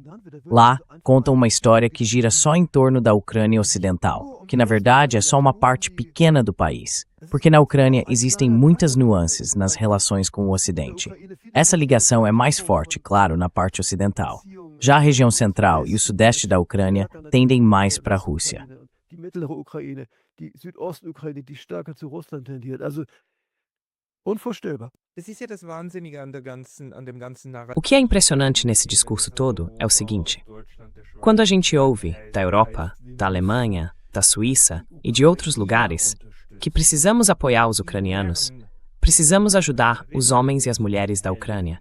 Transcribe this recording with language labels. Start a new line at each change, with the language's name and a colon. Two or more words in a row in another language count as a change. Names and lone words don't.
Portuguese: Lá, contam uma história que gira só em torno da Ucrânia Ocidental, que na verdade é só uma parte pequena do país, porque na Ucrânia existem muitas nuances nas relações com o Ocidente. Essa ligação é mais forte, claro, na parte ocidental. Já a região central e o sudeste da Ucrânia tendem mais para a Rússia.
German: Die Südostukraine, die stärker zu Russland tendiert. Also, unvorstellbar.
Portuguese: O que é impressionante nesse discurso todo é o seguinte: quando a gente ouve da Europa, da Alemanha, da Suíça e de outros lugares que precisamos apoiar os ucranianos, precisamos ajudar os homens e as mulheres da Ucrânia.